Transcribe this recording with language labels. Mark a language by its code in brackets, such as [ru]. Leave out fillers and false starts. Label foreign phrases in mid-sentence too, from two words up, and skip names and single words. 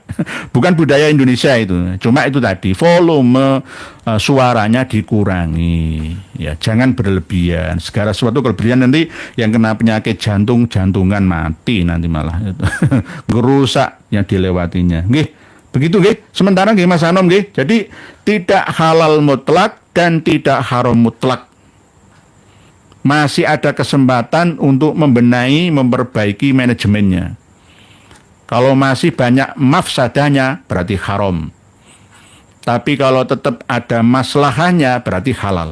[id] Bukan budaya Indonesia itu. Cuma itu tadi, volume suaranya dikurangi. Ya, jangan berlebihan. Segala sesuatu kelebihan nanti yang kena penyakit jantungan mati nanti malah itu. Gerusak yang dilewatinya. Nggih. Begitu nggih. Sementara nggih Mas Anom nggih. Jadi tidak halal mutlak dan tidak haram mutlak. Masih ada kesempatan untuk membenahi, memperbaiki manajemennya. Kalau masih banyak mafsadahnya berarti haram. Tapi kalau tetap ada maslahannya berarti halal.